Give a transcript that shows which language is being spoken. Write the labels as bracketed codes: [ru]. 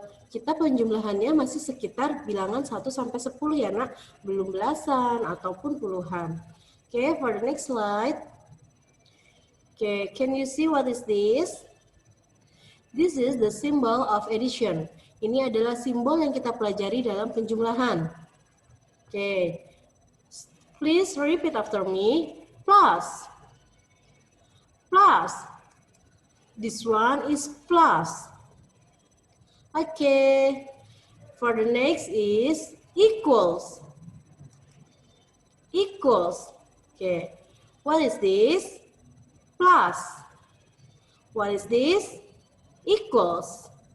[id] Kita penjumlahannya masih sekitar bilangan 1 sampai 10 ya nak, belum belasan ataupun puluhan. [en] Okay, for the next slide. Okay, can you see what is this? This is the symbol of addition. [id] Ini adalah simbol yang kita pelajari dalam penjumlahan. [en] Okay, please repeat after me. Plus. Plus. This one is plus. Okay. For the next is equals. Equals. Okay. What is this? Plus. What is this? Equals.